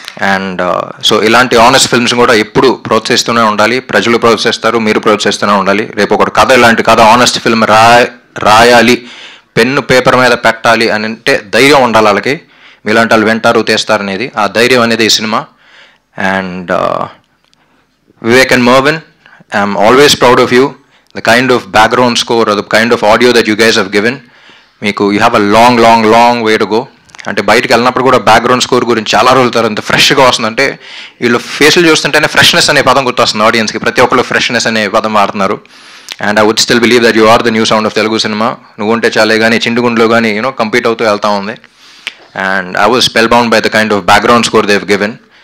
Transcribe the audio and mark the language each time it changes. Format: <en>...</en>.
<te>And so ఇలాంటి honest films కూడా ఎప్పుడు ప్రోత్సహిస్తూనే ఉండాలి, ప్రజలు ప్రోత్సహిస్తారు, మీరు ప్రోత్సహిస్తూనే ఉండాలి. రేపు ఒకటి కథ, ఇలాంటి కథ ఆనెస్ట్ ఫిల్మ్ రాయాలి, పెన్ను పేపర్ మీద పెట్టాలి అని అంటే ధైర్యం ఉండాలి వాళ్ళకి. మీలాంటి వాళ్ళు వింటారు, తీస్తారు అనేది, ఆ ధైర్యం అనేది ఈ cinema.</te> <en>And Vivek and Mervyn, I'm always proud of you. The kind of background score or the kind of audio that you guys have given, మీకు you have a long way to go.</en> <te>అంటే బయటకు వెళ్ళినప్పుడు కూడా background score గురించి చాలా రోజుల తర్వాత ఎంత ఫ్రెష్గా వస్తుందంటే వీళ్ళు ఫేస్లు చూస్తుంటేనే ఫ్రెష్నెస్ అనే పదం గుర్తొస్తుంది ఆడియన్స్కి. ప్రతి ఒక్కరు ఫ్రెష్నెస్ అనే పదం వాడుతున్నారు.</te> <en>And I would still believe that you are the new sound of Telugu cinema.</en> <te>నువ్వు ఉంటే చాలే కానీ చిండుగుండ్లో కానీ కంపీట్ అవుతూ వెళ్తూ ఉంది.</te> <en>And I was spellbound by the kind of background score they have given.</en>